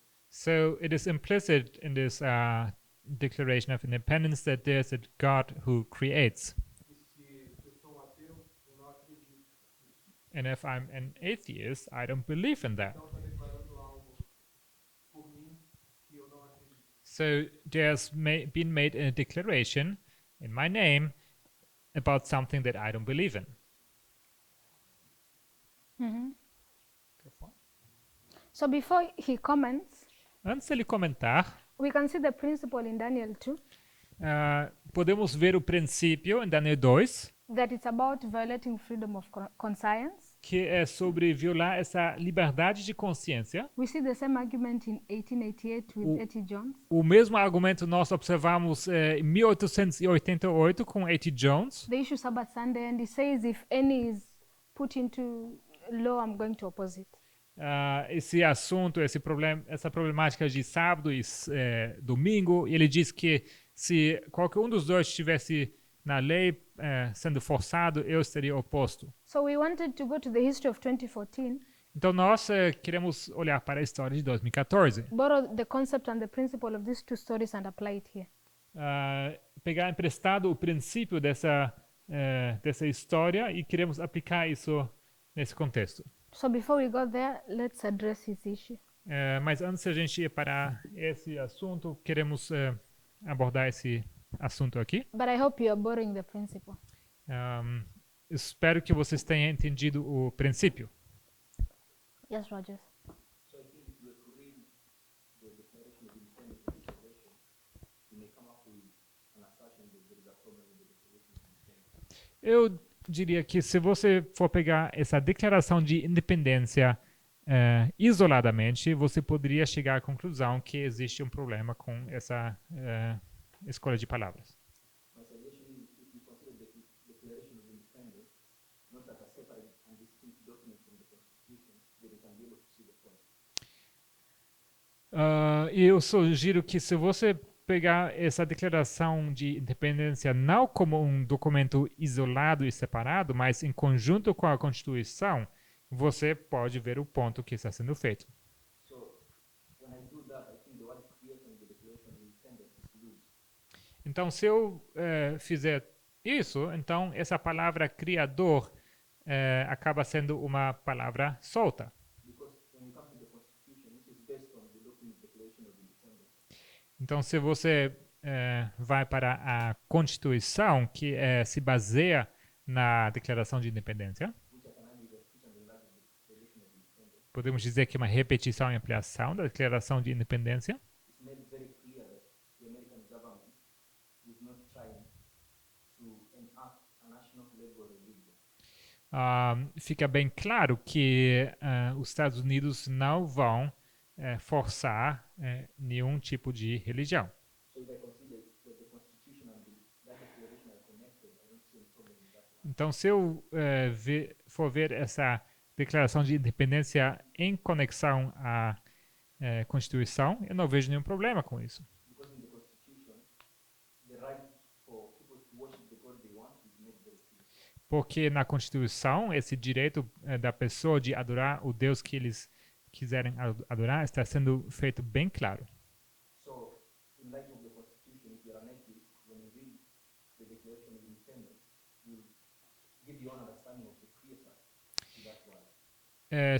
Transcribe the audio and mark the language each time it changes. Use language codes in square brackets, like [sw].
[en] So it is implicit in this Declaration of Independence that there's a God who creates. [pt] E se eu sou um ateu, eu não acredito nisso. [en] And if I'm an atheist, I don't believe in that. [pt] Então está declarando algo por mim que eu não acredito. [en] So there's been made a declaration in my name about something that I don't believe in. So before he comments, [pt] Antes ele comentar, [en] we can see the principle in Daniel 2 [pt] podemos ver o princípio em Daniel 2, [en] that it's about violating freedom of conscience. [pt] que é sobre violar essa liberdade de consciência. [en] We see the same argument in 1888 with A.T. Jones. [pt] O mesmo argumento nós observamos em 1888 com A.T. Jones. [en] The issue Sabbath Sunday, and he says if any is put into law, I'm going to oppose it. [pt] Esse assunto, essa problemática de sábado e domingo, ele diz que se qualquer um dos dois estivesse na lei sendo forçado, eu estaria oposto. [en] So we wanted to go to the history of 2014, [pt] Então nós queremos olhar para a história de 2014, [en] borrow the concept and the principle of these two stories and apply it here. [pt] pegar emprestado o princípio dessa história e queremos aplicar isso nesse contexto. [en] So before we go there, let's address his issue. [pt] Mas antes de a gente ir para esse assunto, queremos abordar esse assunto aqui. [en] But I hope you are borrowing the principle. [pt] Espero que vocês tenham entendido o princípio. [en] Yes, Rogers. So I think if you were to read the Declaration of Independence and Reservation, you may come up with an assertion that there is a problem with the Declaration of Independence. [pt] Eu diria que se você for pegar essa declaração de independência isoladamente, você poderia chegar à conclusão que existe um problema com essa escolha de palavras. [en] My suggestion is if you consider the Declaration of Independence not as a separate and distinct document from the Constitution, then you can be able to see the point. [pt] Eu sugiro que se você pegar essa declaração de independência não como um documento isolado e separado, mas em conjunto com a Constituição, você pode ver o ponto que está sendo feito. [en] So when I do that, I think the word creator in the Declaration of Independence is loose. [pt] Então, se eu fizer isso, então essa palavra criador acaba sendo uma palavra solta. [en] Because when you come to the Constitution, which is based on the document Declaration of Independence, [pt] Então, se você vai para a Constituição, que se baseia na Declaração de Independência, [en] which I can argue is a repeat and enlarge of the Declaration of Independence, [pt] podemos dizer que é uma repetição e ampliação da Declaração de Independência. [en] it's made very clear that the American government is not trying to enact a national flag or religion. [pt] Fica bem claro que os Estados Unidos não vão forçar nenhum tipo de religião. [en] So if I consider that the Constitution and that declaration are connected, I don't see any problem with that one. [pt] Então, se eu for ver essa Declaração de Independência em conexão à Constituição, eu não vejo nenhum problema com isso. [en] Because in the Constitution, the right for people to worship the God they want is made very clear. [pt] Porque na Constituição, esse direito da pessoa de adorar o Deus que eles quiserem adorar está sendo feito bem claro. [en] So, in light of the Constitution, if you're an atheist, when you read the Declaration of Independence, you give your own understanding of the Creator to that word.